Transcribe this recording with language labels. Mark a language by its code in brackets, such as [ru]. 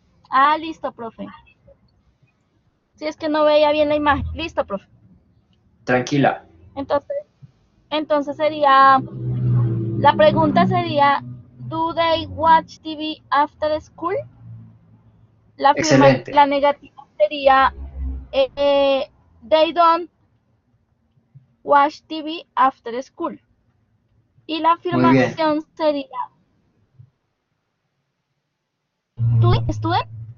[es] Ah, listo, profe. Si es que no veía bien la imagen. Listo, profe. Tranquila. Entonces sería, la pregunta sería, [en] ¿Do they watch TV after school? [es] Excelente. La negativa sería, [en] They don't watch TV after school. [es] Y la Muy bien. afirmación sería, [en] ¿Do they student?